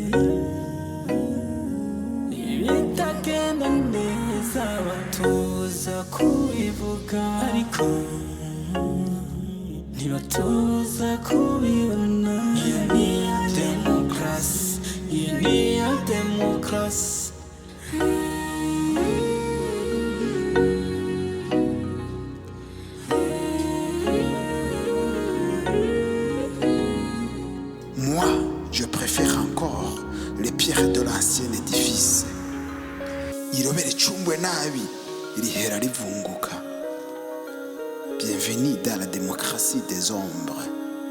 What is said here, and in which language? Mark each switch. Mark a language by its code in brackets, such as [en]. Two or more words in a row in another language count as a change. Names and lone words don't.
[rw] Ibitagenda neza batuza kubivuga, ariko ntibatuza kubibona. Iyo niyo demokarasi, iyo niyo demokarasi. [fr] Moi, je préfère encore les pierres de l'ancien édifice. [rw] Irobe ricumbwe nabi rihera rivunguka. [fr] Bienvenue dans la démocratie des ombres.